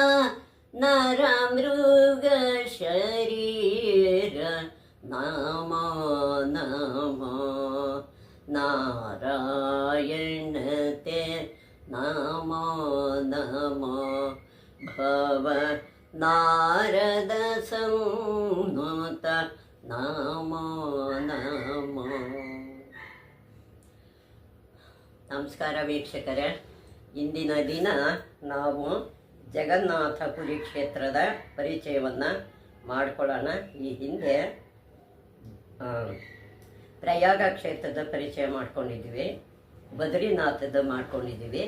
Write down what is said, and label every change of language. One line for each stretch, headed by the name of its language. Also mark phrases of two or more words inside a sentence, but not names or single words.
Sanskrit: नरमृग शरीर नमो नमो नारायण ते नमो नमो भव नारद संनुत नमो नमो
Kannada: ನಮಸ್ಕಾರ ವೀಕ್ಷಕರೇ, ಇಂದಿನ ದಿನ ನಾವು ಜಗನ್ನಾಥಪುರಿ ಕ್ಷೇತ್ರದ ಪರಿಚಯವನ್ನು ಮಾಡಿಕೊಳ್ಳೋಣ. ಈ ಹಿಂದೆ ಪ್ರಯಾಗ ಕ್ಷೇತ್ರದ ಪರಿಚಯ ಮಾಡ್ಕೊಂಡಿದ್ದೀವಿ, ಬದ್ರಿನಾಥದ ಮಾಡ್ಕೊಂಡಿದ್ದೀವಿ.